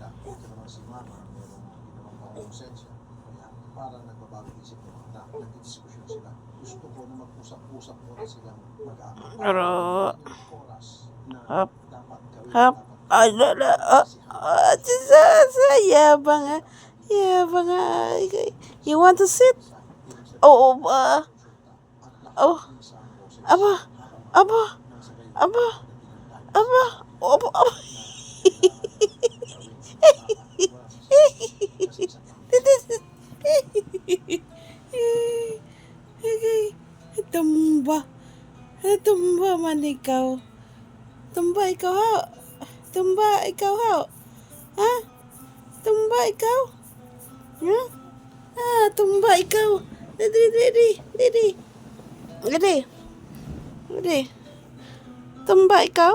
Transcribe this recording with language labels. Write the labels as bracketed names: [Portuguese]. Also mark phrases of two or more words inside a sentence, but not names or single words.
[Filipino] Ito naman si mama, merong ginawang konsensya. Kaya parang nagbabago isip ng mga anak, nagdidiskusyon sila. Gusto ko na mag-usap-usap muna silang mag-ama. Pero, Oras na hap, dapat gawin, hap, ano na, yabang ah. Yabang ah. [English] You want to sit? Oh, oh, aba, aba, aba, aba, aba, aba. [Filipino] Tumba. Tumba man ikaw. Tumba ikaw ha. Tumba ikaw ha. Ha? Tumba ikaw? Ha? Ah, tumba ikaw. Didi, didi, didi. Didi. Didi. Tumba ikaw?